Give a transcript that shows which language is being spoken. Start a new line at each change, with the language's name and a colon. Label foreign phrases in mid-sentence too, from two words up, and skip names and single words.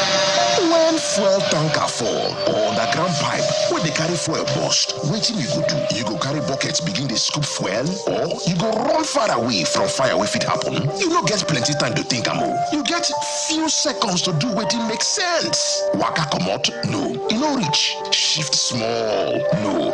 Nigerian Pidgin: Fuel tanker fall or underground pipe where they carry fuel burst, wetin you go do? You go carry buckets, begin the scoop fuel, or you go run far away from fire if it happen. You no get plenty time to think am. You get few seconds to do wetin make sense. Waka comot? No. You no reach. Shift small? No.